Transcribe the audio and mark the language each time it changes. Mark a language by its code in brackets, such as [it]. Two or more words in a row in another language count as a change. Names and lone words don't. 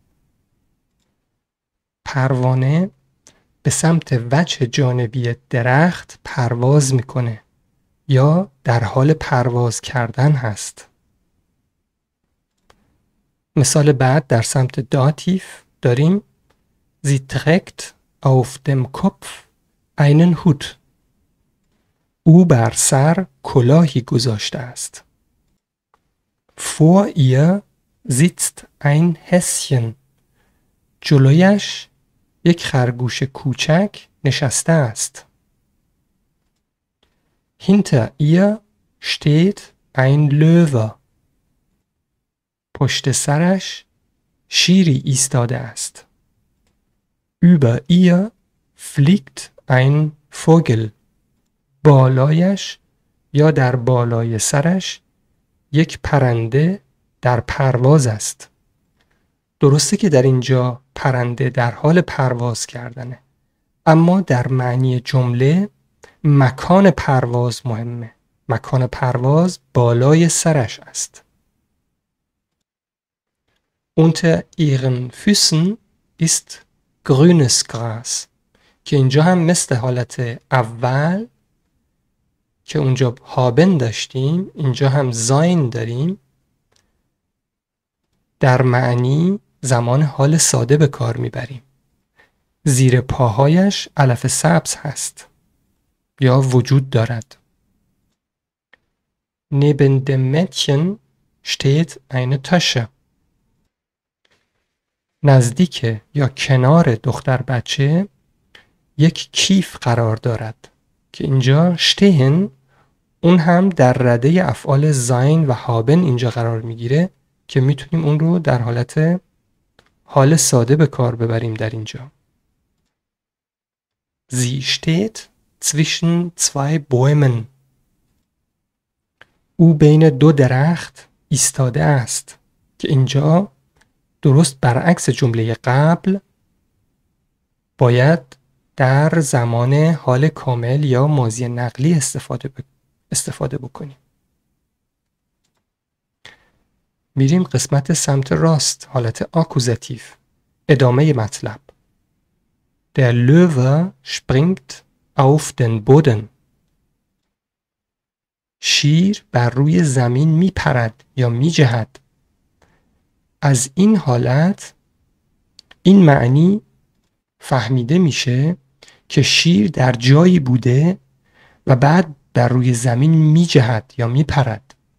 [fa] پروانه به سمت وجه جانبی درخت پرواز میکنه یا در حال پرواز کردن هست. مثال بعد در سمت داتیف داریم [de] Sie trägt auf dem Kopf einen Hut. [fa] او بر سر کلاهی گذاشته است. [de] Vor ihr sitzt ein Häschen. [fa] جلویش یک خرگوش کوچک نشسته است. [de] Hinter ihr steht ein Löwe. [fa] پشت سرش شیری ایستاده است. [de] Über ihr fliegt ein Vogel. [fa] بالایش یا در بالای سرش یک پرنده در پرواز است. درسته که در اینجا پرنده در حال پرواز کردنه، اما در معنی جمله مکان پرواز مهمه. مکان پرواز بالای سرش است. [de] Unter ihren Füßen ist grünes Gras. [fa] که اینجا هم مثل حالت اول که اونجا هابن داشتیم، اینجا هم زاین داریم. در معنی زمان حال ساده به کار میبریم. زیر پاهایش علف سبز هست یا وجود دارد. [de] Neben dem Mädchen steht eine Tasche. [fa] نزدیک یا کنار دختر بچه یک کیف قرار دارد که اینجا شتهن اون هم در رده افعال زاین و هابن اینجا قرار میگیره که میتونیم اون رو در حالت حال ساده به کار ببریم در اینجا. [de] Sie steht zwischen zwei Bäumen. [fa] او بین دو درخت ایستاده است که اینجا درست برعکس جمله قبل باید در زمان حال کامل یا ماضی نقلی استفاده بکنیم. میریم قسمت سمت راست، حالت آکوزاتیف. ادامه مطلب. [de] Der Löwe springt auf den Boden. [fa] شیر بر روی زمین میپرد یا میجهد. از این حالت این معنی فهمیده میشه که شیر در جایی بوده و بعد بر روی زمین میجهد یا میپرد.